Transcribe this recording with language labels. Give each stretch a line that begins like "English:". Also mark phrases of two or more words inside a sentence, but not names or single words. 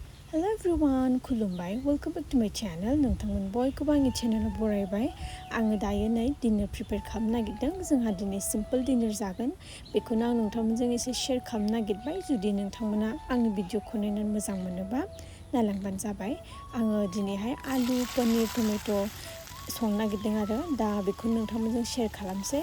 English: Hello everyone, kulumbai. Welcome back to my channel.
Bodo: Nwngtang बयखौबो आंनि चेनेलाव बरायबाय। आङो दायो नै
English: dinner prepare
Bodo: खालामनो नागिरदों। जोंहा दिनै
English: simple dinner
Bodo: जागोन। बेखौनो आं नोंथांमोनजों एसे शेयार खालामनो नागिरबाय। जुदि नोंथांमोना आंनि भिडिअखौ नायनानै मोजां मोनोबा नायलांबानो जाबाय। आङो दिनैहाय आलु, पनीर, टमेट' संनो नागिरदों आरो दा बेखौ नोंथांमोनजों शेयार खालामसै।